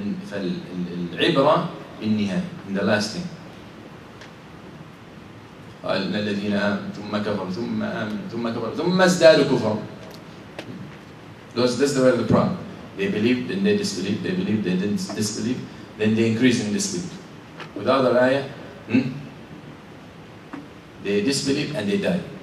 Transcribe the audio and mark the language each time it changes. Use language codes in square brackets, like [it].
[ar] فالعبرة بالنهاية [en] in the last thing. [ar] قال إن الذين آمنوا ثم كفروا ثم آمنوا ثم كفروا ثم ازدادوا كفرا. [en] That's the way of the problem. They believed, then they disbelieved. They believed, they didn't disbelieve. Then they increase in disbelief. With the other ayah, they disbelieve and they die.